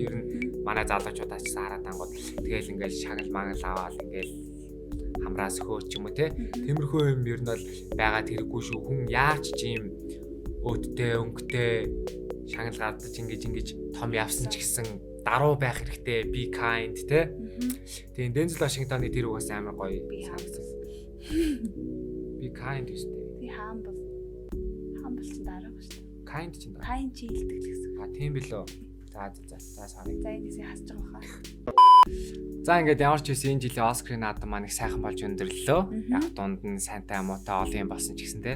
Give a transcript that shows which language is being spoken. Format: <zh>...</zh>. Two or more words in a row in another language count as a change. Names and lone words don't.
<mn>Ер нь манай залуучуудаас ч хараад ангууд тэгэл ингээл шагнал мангал аваад ингээл хамраас хөөч юм уу те. Тиймэрхүү юм ер нь бол байгаад хэрэггүй шүү. Хүн яач ч юм өөдтэй өнгөтэй шагнал гардаж ингэж том явсан ч гэсэн даруу байх хэрэгтэй.</mn> <en>Be kind</en> <mn>те. Тэгээ Denzel Washington-ы тэр үгээс амар гоё санагдсан.</mn> <en>Be kind</en> <mn>гэжтэй. Би humble ч дараа ба шүү. Kind ч энэ. Kind чи илтгэл гэсэн. Тийм билүү. За sorry. За энэсээ хасж байгаа хаа. За ингээд ямар ч байсан энэ жилийн Оскарын наадам маань их сайхан болж өндөрлөө. Яг дунд нь сайнтай муутай олон юм болсон ч гэсэн те.</mn>